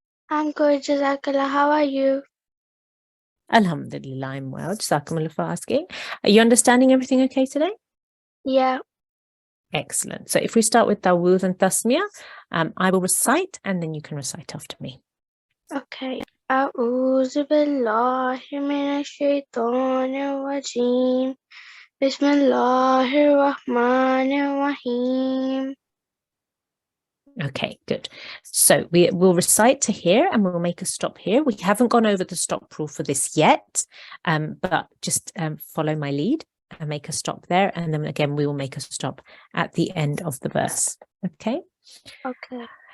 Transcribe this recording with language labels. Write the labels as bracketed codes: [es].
[en] I'm good, Jazakallah. How are you? Alhamdulillah, I'm well. Jazakumullah for asking. Are you understanding everything okay today? Yeah, Excellent. So if we start with Tawud and Tasmiyah, I will recite and then you can recite after me. okay. [ar] أعوذ بالله من الشيطان الرجيم بسم الله الرحمن الرحيم. [en] Okay, good. So we will recite to here and we'll make a stop here. We haven't gone over the stop rule for this yet, but just follow my lead and make a stop there. And then again, we will make a stop at the end of the verse. Okay. Okay.